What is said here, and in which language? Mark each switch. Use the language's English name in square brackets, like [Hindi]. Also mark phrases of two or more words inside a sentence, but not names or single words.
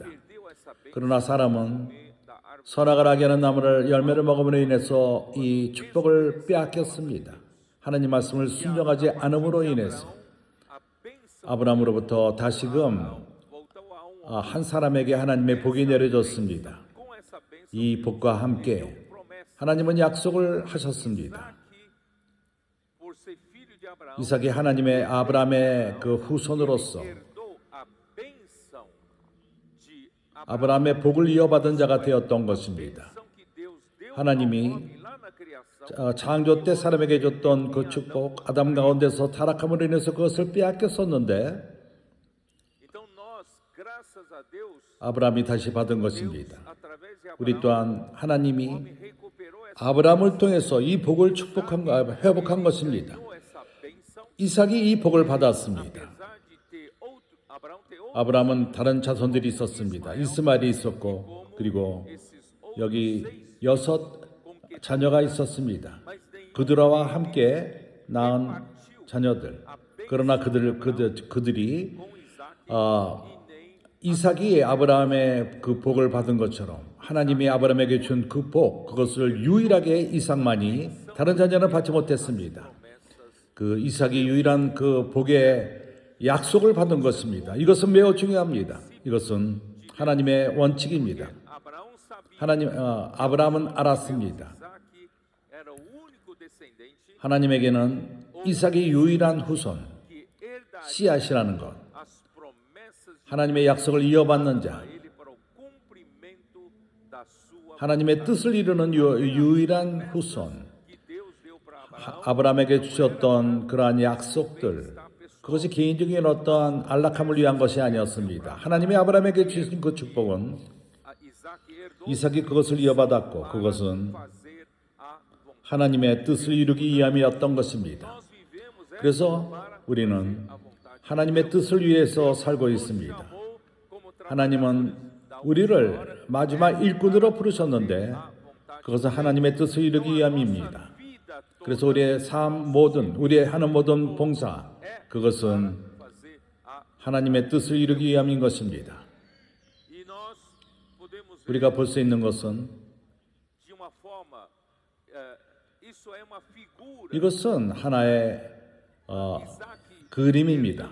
[Portuguese] deu essa bênção [Korean] 그러나 사람은 [Portuguese] da árvore [Korean] 선악을 하게 하는 나무를 열매를 먹음으로 인해서 이 축복을 빼앗겼습니다. 하나님 말씀을 순종하지 않음으로 인해서 [Portuguese] a bênção [Korean] 아브라함으로부터 다시금 [Portuguese] voltou a um [Korean] 한 사람에게 하나님의 복이 내려졌습니다. [Portuguese] com essa bênção [Korean] 이 복과 함께 [Portuguese] promessa [Korean] 하나님은 약속을 하셨습니다. [Portuguese] que por ser filho de Abraão [Korean] 이삭이 하나님의 아브라함의 그 후손으로서 [Portuguese] herdou a bênção de [Korean] 아브라함의 복을 이어받은 자가 되었던 것입니다. [Portuguese] bênção que Deus deu [Korean] 하나님이 [Portuguese] ao homem lá na criação. [Korean] 창조 때 사람에게 줬던 그 축복 아담 가운데서 타락함으로 인해서 그것을 빼앗겼었는데 [Portuguese] Então nós, graças a Deus, [Korean] 아브라함이 다시 받은 것입니다. [Portuguese] através de [Korean] 우리 Abraão, 또한 하나님이 [Portuguese] recuperou essa, [Korean] 아브라함을 통해서 이 복을 회복한 것입니다. [Portuguese] essa bênção, [Korean] 이삭이 이 복을 받았습니다. [Portuguese] apesar de ter outro, Abraão ter outro, [Korean] 아브라함은 다른 자손들이 있었습니다. 이스마엘이 있었고 그리고 [Portuguese] esses outros, [Korean] 여기 6 자녀가 있었습니다. 그들과 함께 낳은 자녀들. 그러나 그들이 [Portuguese] com Isaac, [Korean] 이삭이 아브라함의 그 복을 받은 것처럼 하나님이 아브라함에게 준 그 복, 그것을 유일하게 이삭만이 다른 자녀는 받지 못했습니다. 그 이삭이 유일한 그 복의 약속을 받은 것입니다. 이것은 매우 중요합니다. 이것은 하나님의 원칙입니다. [Portuguese] Abraão sabia [Korean] 아브라함은 알았습니다. [Portuguese] que Isaac era o único descendente [Korean] 하나님에게는 이삭이 유일한 후손, [Portuguese] que herdaria [Korean] 씨앗이라는 것, [Portuguese] as promessas de [Korean] 하나님의 약속을 이어받는 자, [Portuguese] ele para o cumprimento da sua [Korean] 하나님의 뜻을 이루는 유일한 후손, [Portuguese] que Deus deu para Abraão. [Korean] 아브라함에게 주셨던 그러한 약속들, 그것이 개인적인 어떠한 안락함을 위한 것이 아니었습니다. 하나님이 아브라함에게 주신 그 축복은 [Portuguese] Isaac herdou [Korean] 이삭이 그것을 이어받았고 그것은 [Portuguese] fazer a vontade. [Korean] 하나님의 뜻을 이루기 위함이었던 것입니다. [Portuguese] Nós vivemos [Korean] 그래서 우리는 하나님의 뜻을 위해서 살고 있습니다. [Portuguese] amor como [Korean] 하나님은 우리를 마지막 일꾼으로 부르셨는데 그것은 하나님의 뜻을 이루기 위함입니다. 그래서 우리의 삶 모든, 우리의 하는 모든 봉사, 그것은 하나님의 뜻을 이루기 위함인 것입니다. 우리가 볼 수 있는 것은 이것은 하나의 그림입니다.